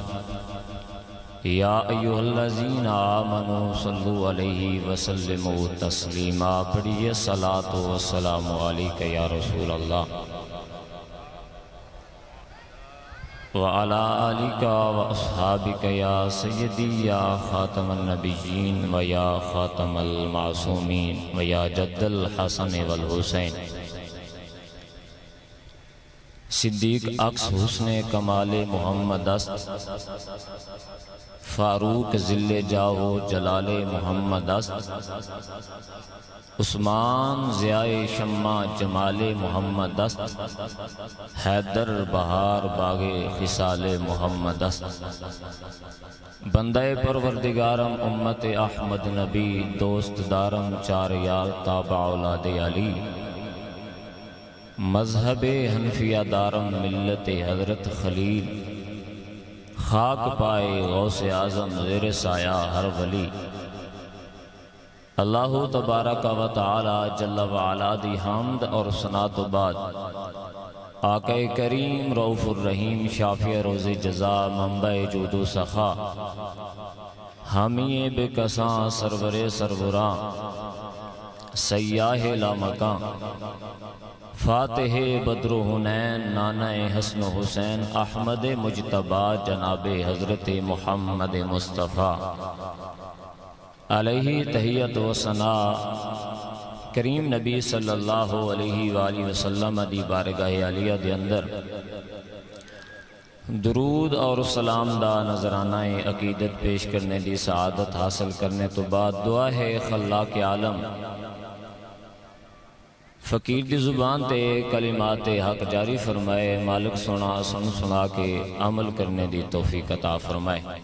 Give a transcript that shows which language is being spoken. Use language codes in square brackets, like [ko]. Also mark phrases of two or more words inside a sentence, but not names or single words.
[ar] يا أيها الذين آمنوا صلوا عليه وسلموا تسليما پڑھیے الصلاة والسلام عليك يا رسول الله وعلى آلك وأصحابك يا سيدي يا خاتم النبيين ويا خاتم المعصومين ويا جد الحسن والحسين [fa] صدیق عکس حسن کمال محمد است، فاروق ذل جاہ جلال محمد است، عثمان ضیاء شمع جمال محمد است، حیدر بہار باغ خصال محمد است، بندہ پروردگارم امت احمد نبی، دوست دارم چار یار تابع اولاد علی، مذہب حنفیہ دارم ملت حضرت خلیل، خاک پائے غوث اعظم زیر سایہ ہر ولی، [pa] اللہ تبارک و تعالی جل وعلا دی حمد اور ثناء و بعد آقا کریم رؤوف الرحیم شافع روز جزا منبع جود و سخا، حامی بے کساں سرور سروراں سیاہ لامکاں، فاتح بدر حنین نانہ حسن حسین احمد مجتبی جناب حضرت محمد مصطفیٰ علیہ تحیت و ثناء، کریم نبی [ar] صلی اللہ علیہ وآلہ وسلم [pa] دی بارگاہ عالیہ دے اندر درود اور سلام دا نذرانہ عقیدت پیش کرنے دی سعادت حاصل کرنے تو بعد دعا ہے خلاق عالم فقیر دی زبان تے کلمات حق جاری فرمائے، مالک سنا سن سنا کے عمل کرنے دی توفیق عطا فرمائے۔